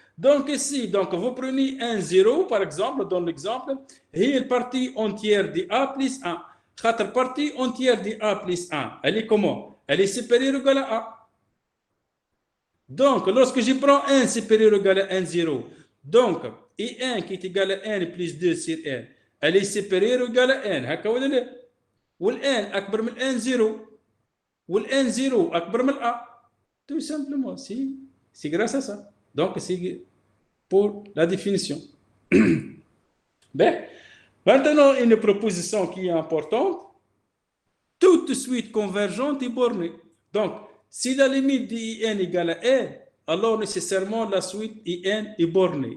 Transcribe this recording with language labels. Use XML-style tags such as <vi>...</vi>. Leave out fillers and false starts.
<fr>Donc ici, donc vous prenez un 0, par exemple, dans l'exemple, et une partie entière de A plus 1. Quatre parties entières de A plus 1. Elle est comment? Elle est supérieure ou égale à A. Donc, lorsque je prends 1 supérieur ou égal à 1, 0, donc, et 1 qui est égal à 1 plus 2 sur 1, elle est supérieure ou égale à 1.</fr> <ar>هكا ولا لا؟ والآن أكبر من 1 0 والآن 0 أكبر من A.</ar> <fr>Tout simplement, c'est grâce à ça. Donc, c'est pour la définition. Bien. Maintenant, une proposition qui est importante. Toute suite convergente est bornée. Donc, si la limite de IN égale à R, alors nécessairement la suite IN est bornée.</fr>